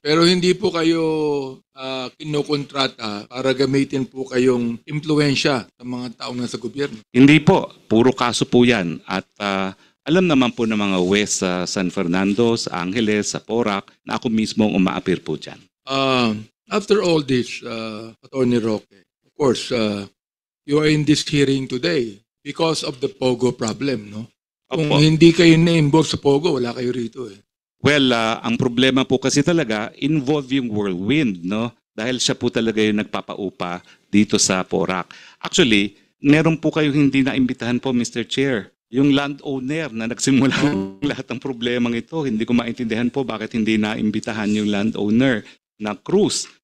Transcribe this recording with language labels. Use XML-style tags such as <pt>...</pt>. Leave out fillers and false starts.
<tl>Pero hindi po kayo kinukontrata para gamitin po kayong impluensya sa mga taong nasa gobyerno? Hindi po. Puro kaso po yan. At alam naman po ng mga West sa San Fernando, sa Angeles, sa Porac, na ako mismo ang umaapir po dyan.</tl> <en>After all this, Attorney Roque, of course, you are in this hearing today because of the POGO problem, no?</en> <tl>Kung Opo. hindi kayo na-involve sa POGO, wala kayo rito eh. Well, ang problema po kasi talaga, involve yung Whirlwind, no? Dahil siya po talaga yung nagpapaupa dito sa Porac. Actually, meron po kayo hindi naimbitahan po, Mr. Chair. Yung landowner na nagsimula ng lahat ng problemang ito, hindi ko maintindihan po bakit hindi naimbitahan yung landowner na Cruz.</tl>